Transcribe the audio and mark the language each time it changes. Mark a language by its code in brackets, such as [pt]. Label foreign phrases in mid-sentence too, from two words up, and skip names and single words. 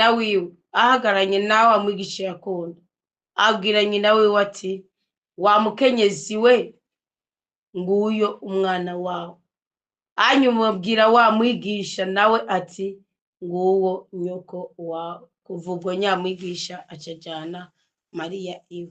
[rn] wiwe ahagaranye nawe amwigisha yakunda, abwira nyina wiwe ati, wa mukenyezi we, nguyo umwana wawe. Hanyuma abwira wa mwigisha nawe ati, nguwo nyoko wawe. Kuva ubwo nyamwigisha acajana Mariya iwe.